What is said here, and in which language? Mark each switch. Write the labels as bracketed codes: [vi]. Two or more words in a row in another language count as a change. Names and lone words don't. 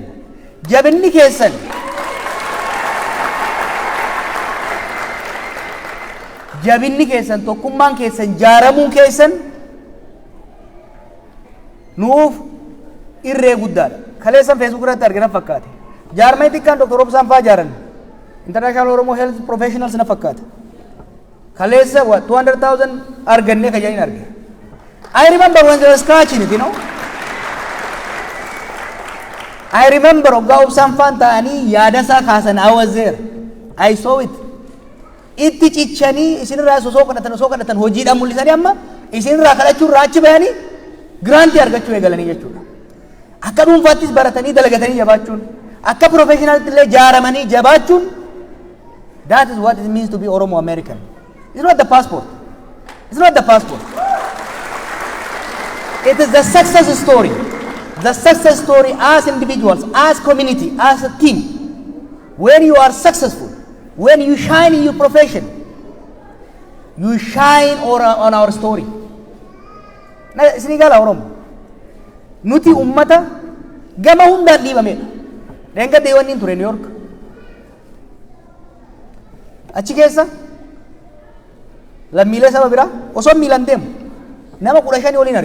[om] Jabinni keessan jabinni keessan tokkummaan keessan jaaramuun keessan nuuf irree guddaadha. Kaleessan Facebook irratti argina fakkaate. Jaarmee xiqqaan Dr. Obsaan fa'aa jaaran. International Oromo Health Professionals na fakkaata. Kaleessa 200,000 arganne kajanin arge. [en] I remember when they were scratching it, you know. I remember [om] Ogga Obsaan fa'aan ta'anii yaada isaa kaasan. [en] I was there. I saw it. [om] Itti cichanii isinirraa osoo kadhatan hojiidhaan mul'isanii amma isinirraa kadhachuun raachi bahanii giraantii argachuu eegalanii jechuudha. Akka dhuunfaattis baratanii dalagatanii jabaachuun akka professionaltti illee jaaramanii jabaachuun [en] that is what it means to be Oromo American. It's not the passport. It's not the passport. It is the success story. The success story as individuals, as community, as a team. When you are successful, when you shine in your profession, you shine on our story. [om] isinii gala Oromoo. Nuti ummata gama hundaan dhiibamedha. Deenga deewwanni hin ture New York. Achi keessa lammiilee saba biraa osoo miilan deemu nama 15 waliin arge.